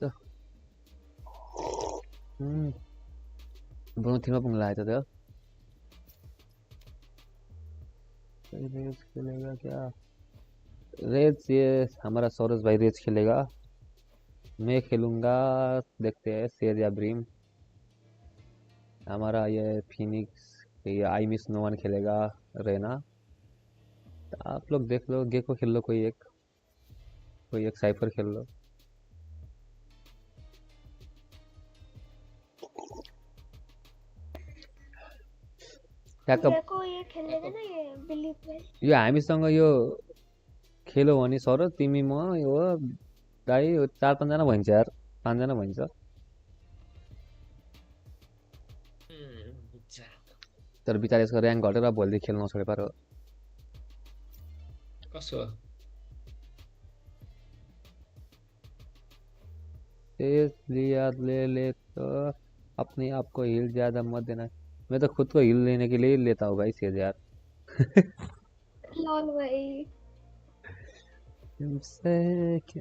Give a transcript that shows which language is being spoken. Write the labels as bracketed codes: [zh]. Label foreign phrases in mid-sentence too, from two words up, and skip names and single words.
[ne] ब्रॉन्ज 3 मा पुग्न लागेको थियो [hi] रेज खेलेगा क्या? रेज ये हमारा सौरज भाई रेज खेलेगा, मैं खेलूंगा। देखते हैं शेर या ब्रीम। हमारा ये फिनिक्स, ये आई मिस नो वन खेलेगा रेना। आप लोग देख लो, गेको खेल लो, कोई एक साइफर खेल लो। क्या कब गेको ये खेलेगा ना, ये बिल्ली पे। [ne] यो हामीसँग यो खेल्यो भने सर तिमी म यो दाइ 4-5 जना भइन्छ यार, 5 जना भइन्छ। तर बिचारा यसको ऱ्याङ्क घटेर भोलिदेखि खेल्न नछोडे पारो। कसो [hi] तेज लिया ले तो अपने आप को हिल ज्यादा मत देना। मैं तो खुद को हिल लेने के लिए लेता हूँ भाई सेज यार। लॉल भाई तुमसे क्या